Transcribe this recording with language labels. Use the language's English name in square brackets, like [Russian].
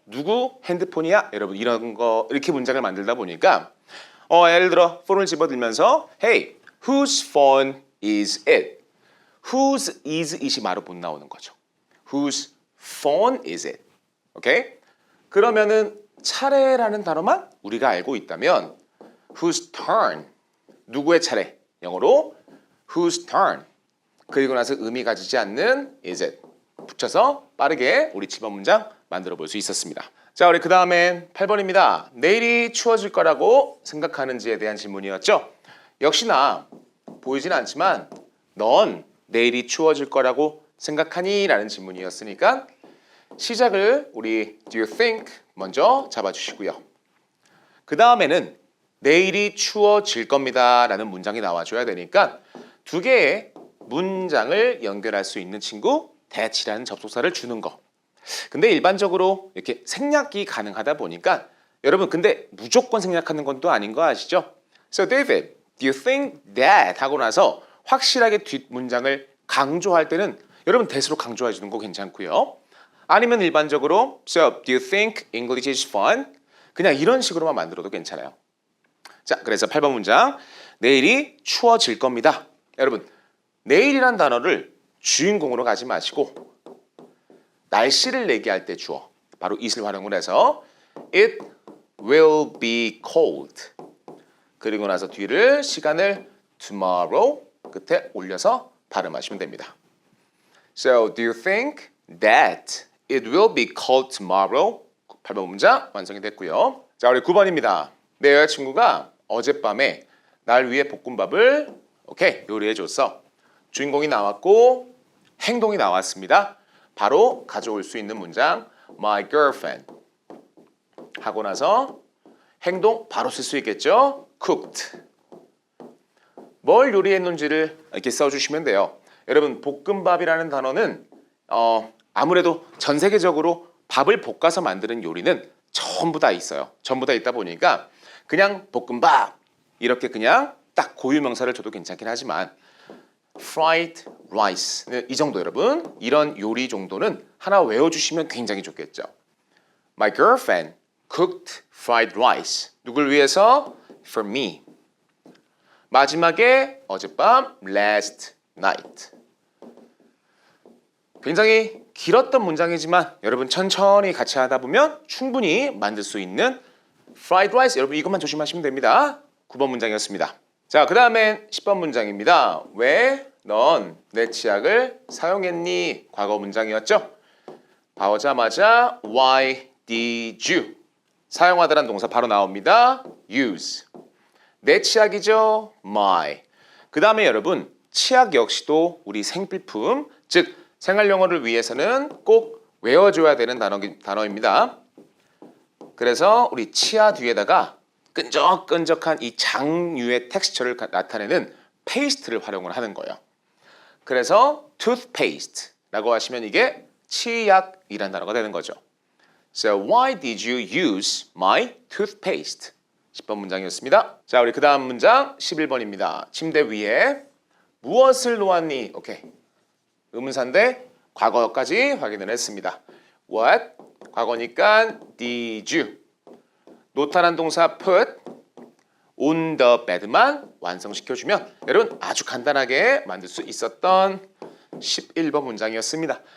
[Korean] 누구 핸드폰이야? 여러분 이런 거 이렇게 문장을 만들다 보니까 예를 들어 폰을 집어들면서 [English] Hey, whose phone is it? Whose is it [Korean] 이 바로 못 나오는 거죠. [English] Whose phone is it? 오케이? [Korean] 그러면은 차례라는 단어만 우리가 알고 있다면 [English] whose turn? [Korean] 누구의 차례? 영어로 [English] whose turn? [Korean] 그리고 나서 의미 가지지 않는 [English] is it? [Korean] 붙여서 빠르게 우리 집어 문장 만들어 볼 수 있었습니다. 자, 우리 그 다음엔 8번입니다. 내일이 추워질 거라고 생각하는지에 대한 질문이었죠. 역시나 보이진 않지만 넌 내일이 추워질 거라고 생각하니? 라는 질문이었으니까 시작을 우리 [English] do you think [Korean] 먼저 잡아주시고요. 그 다음에는 내일이 추워질 겁니다 라는 문장이 나와줘야 되니까 2개의 문장을 연결할 수 있는 친구 that이라는 접속사를 주는 거. 근데 일반적으로 이렇게 생략이 가능하다 보니까 여러분 근데 무조건 생략하는 건 또 아닌 거 아시죠? [English] So David, do you think that [Korean] 하고 나서 확실하게 뒷문장을 강조할 때는 여러분 that으로 강조해 주는 거 괜찮고요. 아니면 일반적으로 [English] So do you think English is fun? [Korean] 그냥 이런 식으로만 만들어도 괜찮아요. 자, 그래서 8번 문장 내일이 추워질 겁니다. 여러분 내일이란 단어를 주인공으로 가지 마시고 날씨를 얘기할 때 주어 바로 it을 활용을 해서 [English] It will be cold. [Korean] 그리고 나서 뒤를 시간을 tomorrow 끝에 올려서 발음하시면 됩니다. [English] So do you think that it will be cold tomorrow? [Korean] 8번 문장 완성이 됐고요. 자, 우리 9번입니다. 내 여자친구가 어젯밤에 날 위해 볶음밥을 요리해 줬어. 주인공이 나왔고 행동이 나왔습니다. 바로 가져올 수 있는 문장 [English] My girlfriend [Korean] 하고 나서 행동 바로 쓸 수 있겠죠? [English] Cooked. [Korean] 뭘 요리했는지를 이렇게 써주시면 돼요. 여러분 볶음밥이라는 단어는 아무래도 전 세계적으로 밥을 볶아서 만드는 요리는 전부 다 있어요. 전부 다 있다 보니까 그냥 볶음밥 이렇게 그냥 딱 고유명사를 줘도 괜찮긴 하지만 fried rice 이 정도 여러분 이런 요리 정도는 하나 외워주시면 굉장히 좋겠죠. [English] My girlfriend cooked fried rice. [Korean] 누굴 위해서? [English] For me. [Korean] 마지막에 어젯밤 [English] last night. [Korean] 굉장히 길었던 문장이지만 여러분 천천히 같이 하다 보면 충분히 만들 수 있는 fried rice 여러분 이것만 조심하시면 됩니다. 9번 문장이었습니다. 자, 그 다음엔 10번 문장입니다. 왜 넌 내 치약을 사용했니? 과거 문장이었죠. [English] 봐오자마자 Why did you? [Korean] 사용하다라는 동사 바로 나옵니다. Use. 내 치약이죠. My. 그 다음에 여러분 치약 역시도 우리 생필품 즉 생활용어를 위해서는 꼭 외워줘야 되는 단어입니다. 그래서 우리 치아 뒤에다가 끈적끈적한 이 장류의 텍스처를 나타내는 페이스트를 활용을 하는 거예요. 그래서 toothpaste라고 하시면 이게 치약이라는 단어가 되는 거죠. [English] So why did you use my toothpaste? [Korean] 10번 문장이었습니다. 자, 우리 그 다음 문장 11번입니다. 침대 위에 무엇을 놓았니? 오케이. 의문사인데 과거까지 확인을 했습니다. What? 과거니까 [English] did you? [Korean] 노탈한 동사 [English] put on the bed [Korean] 만 완성시켜주면 여러분 아주 간단하게 만들 수 있었던 11번 문장이었습니다.